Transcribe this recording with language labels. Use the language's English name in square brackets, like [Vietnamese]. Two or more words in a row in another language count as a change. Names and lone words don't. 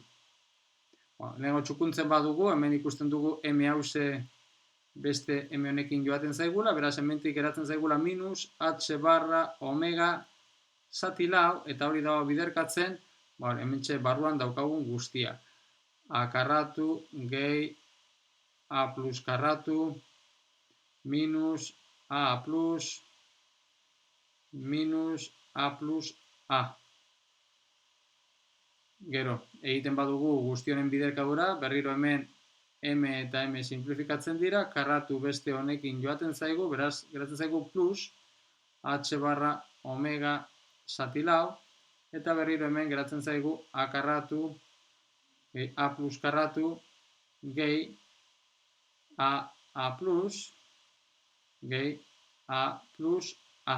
[Basque] Lehenko txukuntzen badugu, hemen ikusten dugu M hause beste M honekin joaten zaigula, beraz hementik eratzen zaigula minus H barra omega zati lau, eta hori dago biderkatzen, hementxe barruan daukagun guztia. A karratu, gehi, A plus karratu, minus A plus, minus A plus A. Gero, egiten badugu guztionen biderkadura, berriro hemen M eta M simplifikatzen dira, karratu beste honekin joaten zaigu, beraz, geratzen zaigu plus, H barra omega zati lau, eta berriro hemen geratzen zaigu A karratu, A plus karratu, gehi A plus, gehi A plus A.